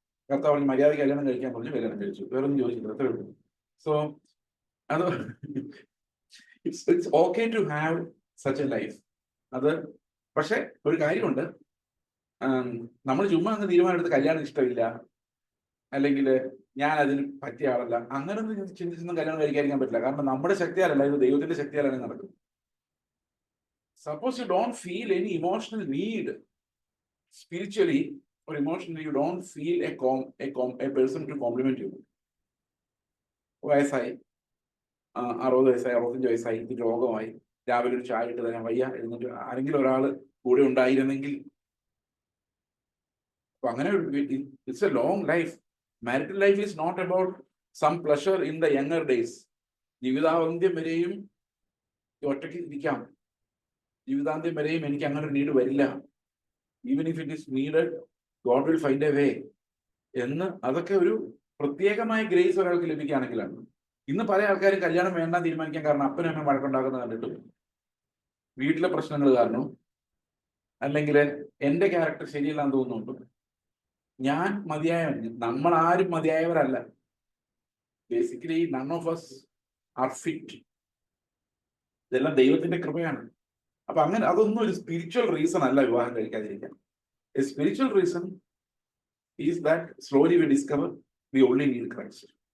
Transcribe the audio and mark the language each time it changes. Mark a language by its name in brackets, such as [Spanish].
[Malayalam] കർത്താവ് മര്യാദ കല്യാണം കഴിക്കാൻ പറഞ്ഞു, കല്യാണം കഴിച്ചു, വേറൊന്നും ചോദിച്ചില്ല, അത്രേ ഉള്ളൂ. സോ അത് [English] It's okay to have such a life. [Malayalam] അത് പക്ഷെ ഒരു കാര്യമുണ്ട്, നമ്മൾ ചുമ്മാ അങ്ങ് തീരുമാനം എടുത്ത് കല്യാണം ഇഷ്ടമില്ല, അല്ലെങ്കിൽ ഞാൻ അതിന് പറ്റിയ ആളല്ല, അങ്ങനൊന്നും ചിന്തിച്ചൊന്നും കല്യാണം കഴിക്കാതിരിക്കാൻ പറ്റില്ല. കാരണം നമ്മുടെ ശക്തിയാലല്ല, ഇത് ദൈവത്തിന്റെ ശക്തിയാലാണ് നടക്കുന്നത്. [English] Suppose you don't feel any emotional need spiritually or emotionally, you don't feel a person to compliment you. [Malayalam] വയസ്സായി, 60 വയസ്സായി, 65 വയസ്സായി, രോഗമായി, രാവിലെ ഒരു ചായ ഇട്ട് തരാൻ വയ്യ, എന്നിട്ട് ആരെങ്കിലും ഒരാൾ കൂടെ ഉണ്ടായിരുന്നെങ്കിൽ. അപ്പൊ അങ്ങനെ [English] It's a long life. Marital life is not about some pleasure in the younger days. [Malayalam] ജീവിതാന്ത്യം വരെയും ഒറ്റയ്ക്ക് ഇരിക്കാം, ജീവിതാന്ത്യം വരെയും എനിക്ക് അങ്ങനെ ഒരു നീഡ് വരില്ല. [English] Even if it is needed, God will find a way എന്ന്. [Malayalam] അതൊക്കെ ഒരു പ്രത്യേകമായ ഗ്രേസ് ഒരാൾക്ക് ലഭിക്കുകയാണെങ്കിലാണ്. ഇന്ന് പല ആൾക്കാരും കല്യാണം വേണ്ട തീരുമാനിക്കാൻ കാരണം അപ്പനും അമ്മയും വഴക്കുണ്ടാക്കുന്നത് കണ്ടിട്ടും, വീട്ടിലെ പ്രശ്നങ്ങൾ കാരണം, അല്ലെങ്കിൽ എന്റെ ക്യാരക്ടർ ശരിയല്ലാന്ന് തോന്നുന്നുണ്ട്, ഞാൻ നമ്മൾ ആരും മതിയായവരല്ല. [English] Basically none of us are fit. [Malayalam] ഇതെല്ലാം ദൈവത്തിന്റെ കൃപയാണ്. അപ്പൊ അങ്ങനെ അതൊന്നും ഒരു സ്പിരിച്വൽ റീസൺ അല്ല വിവാഹം കഴിക്കാതിരിക്കാൻ. [English] A spiritual reason is that slowly we discover we only need Christ.